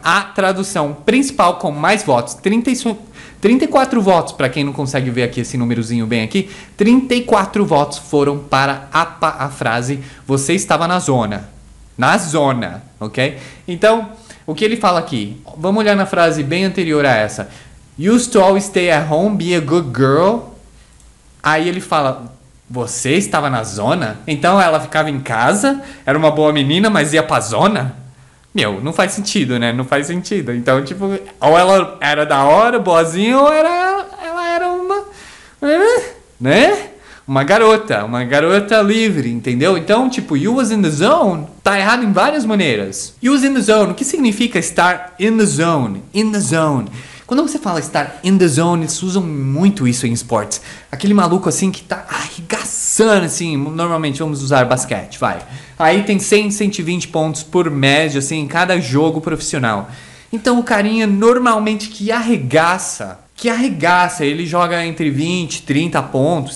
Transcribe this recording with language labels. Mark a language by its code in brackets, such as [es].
[pt] A tradução principal com mais votos. 34 votos. Para quem não consegue ver aqui esse númerozinho bem aqui. 34 votos foram para a frase você estava na zona. Na zona. Ok? Então, o que ele fala aqui? Vamos olhar na frase bem anterior a essa. [en] Used to always stay at home, be a good girl. [pt] Aí ele fala... Você estava na zona? Então ela ficava em casa, era uma boa menina, mas ia pra zona? Meu, não faz sentido, né? Não faz sentido. Então, tipo, ou ela era da hora, boazinha, ou ela era uma... Né? Uma garota livre, entendeu? Então, tipo, you was in the zone, tá errado em várias maneiras. You was in the zone, o que significa estar in the zone? [en] In the zone. [pt] Quando você fala estar in the zone, eles usam muito isso em esportes. Aquele maluco assim que tá arregaçando, assim, normalmente vamos usar basquete, vai. Aí tem 100, 120 pontos por média, assim, em cada jogo profissional. Então o carinha normalmente que arregaça, ele joga entre 20, 30 pontos.